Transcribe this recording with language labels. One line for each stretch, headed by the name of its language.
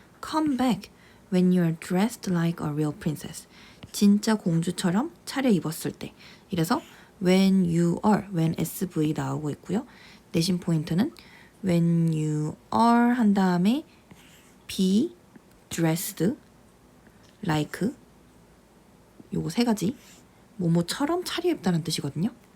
English: Come back when you are dressed like a real princess.
Korean: 진짜 공주처럼 차려입었을 때. 이래서
English: when you are,
Korean: when SV 나오고 있고요. 내신 포인트는
English: when you are
Korean: 한 다음에
English: be dressed like
Korean: 요거 세 가지 뭐뭐처럼 차려입다는 뜻이거든요.